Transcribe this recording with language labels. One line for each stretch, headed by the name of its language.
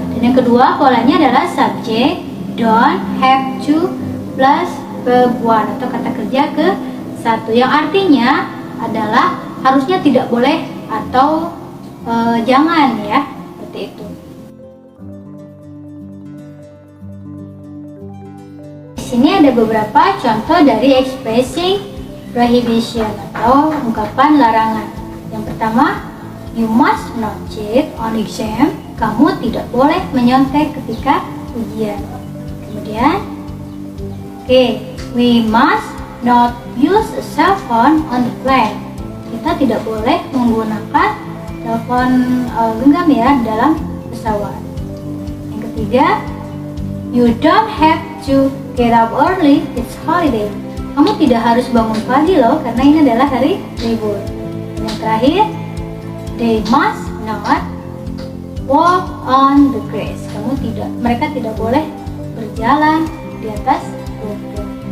Indonesian: Dan yang kedua polanya adalah subject, don't, have to, plus verb one atau kata kerja ke satu, yang artinya adalah harusnya, tidak boleh, atau jangan, ya, seperti itu. Di sini ada beberapa contoh dari ekspresi prohibition atau ungkapan larangan. Yang pertama,
English: you must not cheat on exam.
Indonesian: Kamu tidak boleh menyontek ketika ujian.
English: Kemudian, we must not use a cell phone on the plane.
Indonesian: Kita tidak boleh menggunakan telepon genggam ya dalam pesawat. Yang ketiga,
English: you don't have to get up early, it's holiday.
Indonesian: Kamu tidak harus bangun pagi loh, karena ini adalah hari libur. Dan yang terakhir,
English: they must not walk on the grass.
Indonesian: Mereka tidak boleh berjalan di atas rumput.